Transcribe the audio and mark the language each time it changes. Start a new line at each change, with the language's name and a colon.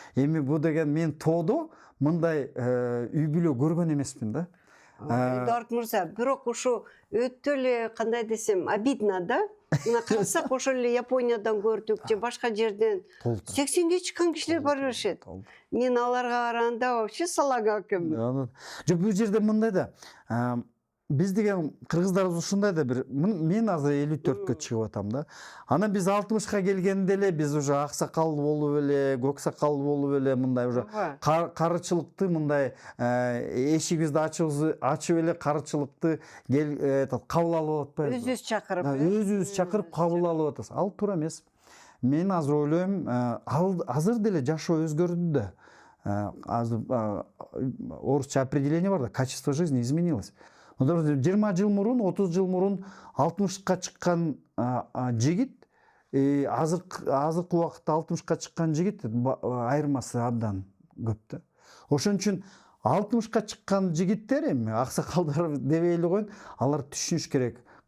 Kyrgyz: Эми бул деген мен тоодо мындай үй бүлө көргөн эмесмин да. Эдуард мырза, бирок ошо өтө эле кандай десем, обидно да. Мына карасак ошо эле Япониядан көрдүк же башка жерден 80ге чыккан кишилер бара беришет. Мен аларга караганда вообще салага экенмин. Жок, бул жерде мындай да. Биз деген кыргыздарыбыз ушундай да бир, мен азыр 54кө чыгып атам да. Анан биз 60ка келгенде эле биз уже аксакал болуп эле, көк сакал болуп эле мындай уже карычылыкты мындай эшигибизди ачып эле карычылыкты кабыл алып атпайбызбы? Өзүбүз чакырып кабыл алып атабыз. Ал туура эмес. Мен азыр ойлойм, азыр деле жашоо өзгөрдү да. Азыр орусча определение бар да,
Russian: качество жизни изменилось.
Kyrgyz: 20 жыл мурун, 30 жыл мурун 60ка чыккан жигит, азыркы убакытта 60ка чыккан жигит айырмасы абдан көп да. Ошон үчүн 60ка чыккан жигиттер эми аксакалдар дебейли коеюн, алар түшүнүш керек.